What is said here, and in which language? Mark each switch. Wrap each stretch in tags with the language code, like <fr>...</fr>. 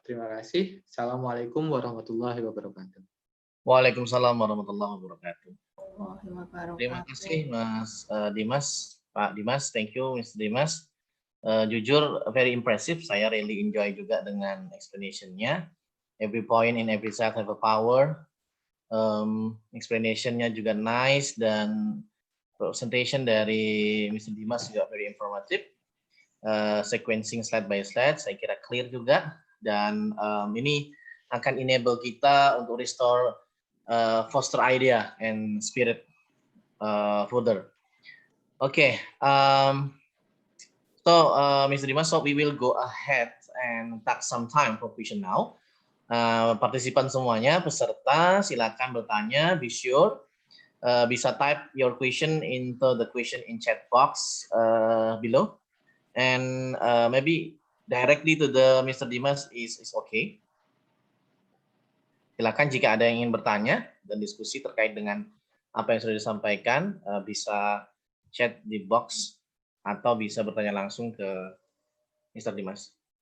<id>Terima kasih. Assalamualaikum warahmatullahi wabarakatuh. Waalaikumsalam warahmatullahi wabarakatuh. Terima kasih Mas Dimas, Pak Dimas.</id> <en>Thank you, Mr. Dimas.</en> <id>Jujur,</id> <en>very impressive.</en> <id>Saya</id> <en>really enjoy</en> <id>juga dengan explanation-nya.</id> <en>Every point in every side have a power.</en> <id>Explanation-nya juga</id> <en>nice,</en> <id>dan presentation dari Mr.</id> <en>Dimas juga very informative. Sequencing slide by slide,</en> <id>saya kira</id> <en>clear juga.</en> <id>Dan ini akan</id> <en>enable</en> <id>kita untuk</id> <en>restore foster idea and spirit further. Okay, so Mr. Dimas, so we will go ahead and take some time for question now.</en> <id>Partisipan semuanya, peserta, silakan bertanya.</id> <en>Be sure</en> <id>bisa</id> <en>type your question into the question in chat box below, and maybe directly to the Mr. Dimas is okay.</en> <id>Silakan jika ada yang ingin bertanya dan diskusi terkait dengan apa yang sudah disampaikan, bisa chat di box atau bisa bertanya langsung ke Mr. Dimas.</id>